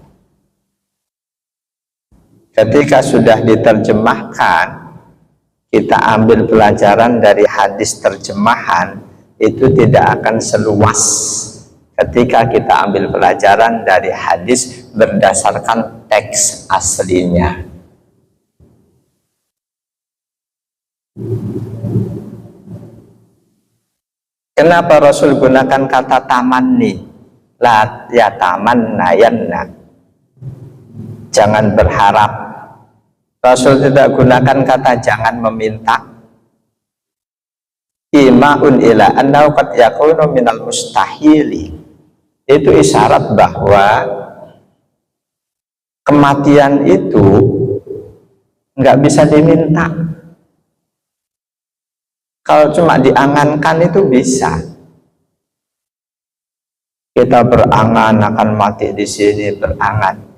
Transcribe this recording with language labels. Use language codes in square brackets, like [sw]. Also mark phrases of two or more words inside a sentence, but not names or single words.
[id] Ketika sudah diterjemahkan, kita ambil pelajaran dari hadis terjemahan, itu tidak akan seluas ketika kita ambil pelajaran dari hadis berdasarkan teks aslinya. Kenapa Rasul gunakan kata tamanni, [ar] لا يتمنين, [id] jangan berharap. Rasul tidak gunakan kata jangan meminta. [ar] إيماء إلى أنه قد يكون من المستحيل, [id] itu isyarat bahwa kematian itu nggak bisa diminta. Kalau cuma diangankan itu bisa. Kita berangan akan mati di sini, berangan.